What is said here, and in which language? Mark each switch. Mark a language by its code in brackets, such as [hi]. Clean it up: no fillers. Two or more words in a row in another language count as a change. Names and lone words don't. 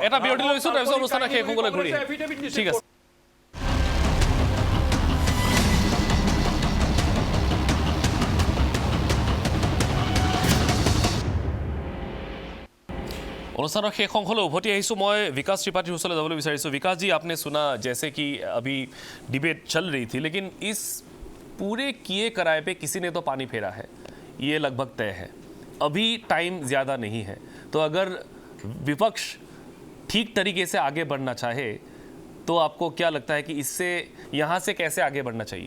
[as] এটা বিৰতি লৈছোঁ, তাৰপিছত অনুষ্ঠানৰ শেষ অংশলৈ ঘূৰি আহিম। ঠিক আছে। অনুষ্ঠানৰ শেষ অংশলৈ উভতি আহিছোঁ। মই विकास त्रिपाठी ওচৰলৈ যাবলৈ বিচাৰিছোঁ। [hi] विकास जी, आपने सुना जैसे कि अभी डिबेट चल रही थी, लेकिन इस पूरे किए कराए पे किसी ने तो पानी फेरा है, ये लगभग तय है। अभी टाइम ज़्यादा नहीं है, तो अगर विपक्ष ठीक तरीके से आगे बढ़ना चाहे तो आपको क्या लगता है कि इससे यहाँ से कैसे आगे बढ़ना चाहिए?